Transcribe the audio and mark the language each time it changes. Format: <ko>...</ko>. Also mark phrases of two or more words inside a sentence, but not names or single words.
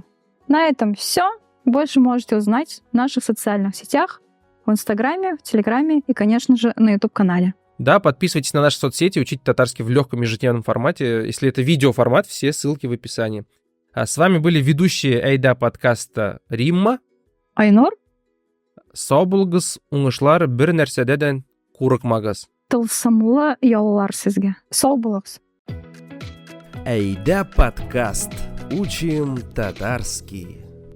<ru>На этом все. Больше можете узнать в наших социальных сетях, в Инстаграме, в Телеграме и, конечно же, на YouTube-канале. Да, подписывайтесь на наши соцсети, учите татарский в легком ежедневном формате. Если это видеоформат, все ссылки в описании. А с вами были ведущие Айда подкаста Римма. Айнур.</ru> <tt>Сау булыгыз, уңышлар, бер нәрсәдән курыкмагыз. Тылсымлы яллар сезгә. Сау булыгыз.</tt> <ru>Айда подкаст. Учим татарский.</ru>